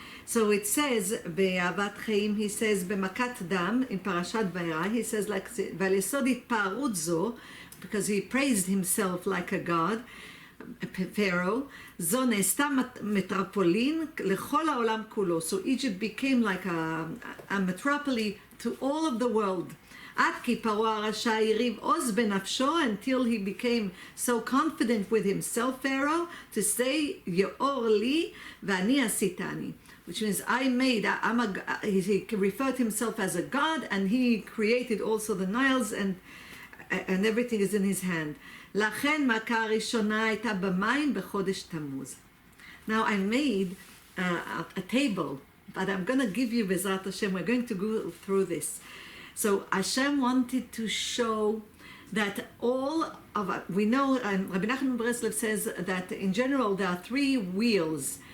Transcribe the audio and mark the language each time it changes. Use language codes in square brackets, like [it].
[en] So it says, [he] באהבת חיים, [en] he says, [he] במכת דם, [en] in Parashat Bo There, he says, like, [he] ועל יסוד התפארות זו, [en] because he praised himself like a god, Pharaoh, [he] זו נעשתה מטרופולין לכל העולם כולו. [en] So Egypt became like a metropolis to all of the world. [he] עד כי פרעה הרשע הריב עוז בנפשו, [en] until he became so confident with himself, Pharaoh, to say, [he] יאור לי ואני עשיתני. [en] Which means he referred to himself as a god, and he created also the Niles, and everything is in his hand. [he] לכן מכה הראשונה הייתה במים בחודש תמוז. [en] Now I made a table, but I'm going to give you Bezrat Hashem. We're going to go through this. So Hashem wanted to show that all of we know, Rabbi Nachman Breslev says that in general there are three wheels.